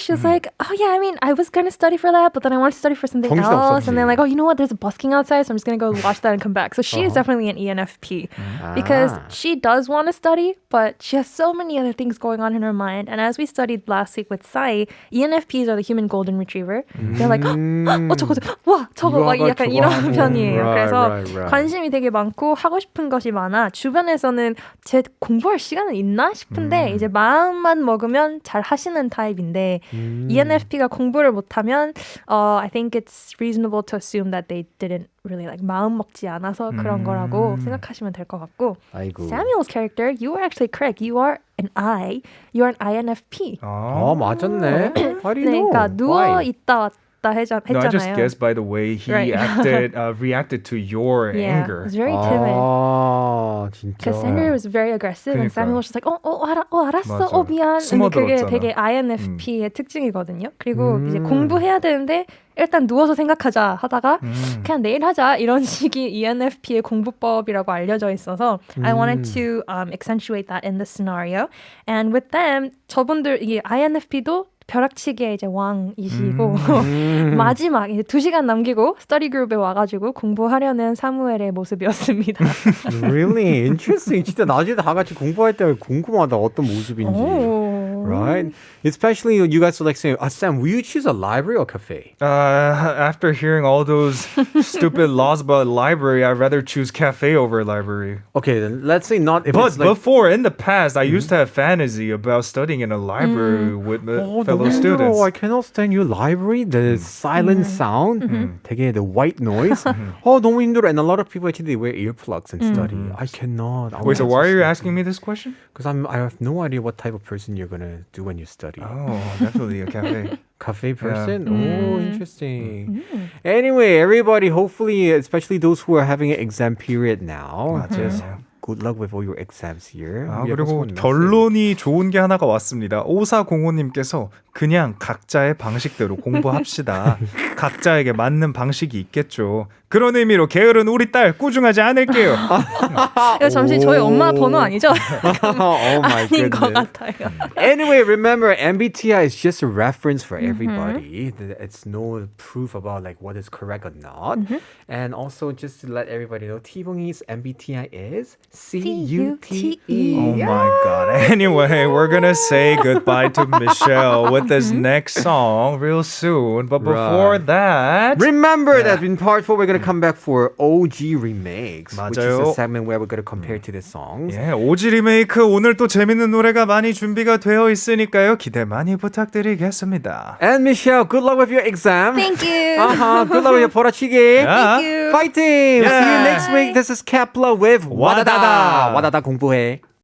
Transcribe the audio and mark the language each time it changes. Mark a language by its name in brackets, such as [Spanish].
[English] She was like, oh yeah, I mean, I was going to study for that, but then I want to study for something else. And then like, oh, you know what? There's a busking outside, so I'm just going to go watch that and come back. So she is definitely an ENFP because she does want to study, but she has so many other things going on in her mind. And as we studied last week with Sai, ENFPs are the human golden retriever. They're like, [Korean] 저거, 와, 저거 막 약간 이런 편이에요. 그래서 관심이 되게 많고 하고 싶은 것이 많아. 주변에서는 제 공부할 시간은 있나 싶은데 이제 마음만 먹으면 잘 하시는 타입인데 ENFP가 공부를 못하면 [English] I think it's reasonable to assume that they didn't really like [Korean] 마음 먹지 않아서 그런 거라고 생각하시면 될 것 같고 아이고. [English] Samuel's character, you were actually correct. You are an you are an INFP. [Korean] 맞았네. [English] How do you know? [Korean] 그러니까 누워 [English] Why? [Korean] 있다 왔다 했잖아요. [English] No, I just guessed by the way he Right. reacted to your Yeah, anger. it was very timid. [Korean] 아, 진짜. [English] Because Samuel was very aggressive and [Korean] 그러니까. [English] Samuel was just like, [Korean] 알았어, 맞아. 미안. 근데 그게 숨어들었잖아. 되게 INFP의 특징이거든요. 그리고 이제 공부해야 되는데 일단 누워서 생각하자 하다가 그냥 내일 하자 이런 식이 ENFP의 공부법이라고 알려져 있어서 [English] I wanted to accentuate that in the scenario. And with them, [Korean] 저분들 이게 INFP도 벼락치기의 이제 왕이시고 마지막 이제 2시간 남기고 스터디 그룹에 와가지고 공부하려는 사무엘의 모습이었습니다. [English] Really interesting. [Korean] 진짜 나중에 다 같이 공부할 때 궁금하다. 어떤 모습인지. [English] Right? Especially you guys are like saying, Sam, will you choose a library or cafe? After hearing all those stupid laws about library, I'd rather choose cafe over library. Okay, then let's say not if But it's like before, in the past, I used to have fantasy about studying in a library with fellow students. I cannot stand your library. The silent sound, 되게 the white noise. [Korean] 너무 힘들어. [English] And a lot of people actually wear earplugs and study. I cannot. Wait, so why are you asking me this question? Because I have no idea what type of person you're gonna do when you study. Oh, definitely a cafe. Cafe person? Oh, interesting. Anyway, everybody, hopefully, especially those who are having an exam period now, just good luck with all your exams here. [Korean] 그리고 결론이 좋은 게 하나가 왔습니다. 5405님께서 그냥 각자의 방식대로 공부합시다. 각자에게 맞는 방식이 있겠죠. 그런 의미로 게으른 우리 딸 꾸중하지 않을게요. 이거 잠시 저희 엄마 번호 아니죠? [English] Oh my [Korean] 아닌 것 [English] goodness. [Korean] 같아요. [English] Anyway, remember MBTI is just a reference for everybody. It's no proof about like what is correct or not. And also just to let everybody know, T-Bong's MBTI is C-U-T-E. Oh my god. Anyway, we're gonna say goodbye to Michelle with this next song real soon. But before that, Remember that in part 4 we're going to come back for OG remakes, which is [Korean] 맞아요. [English] a segment where we're going to compare to the songs. [Korean] 예, 오지 리메이크 오늘 또 재밌는 노래가 많이 준비가 되어 있으니까요. 기대 많이 부탁드리겠습니다. [English] And Michelle, good luck with your exam. Thank you. Good luck with your 보라치기. Thank you. Fighting! See you Yeah. next week. This is Kepler with 와다다. [Korean] 와다다 공부해.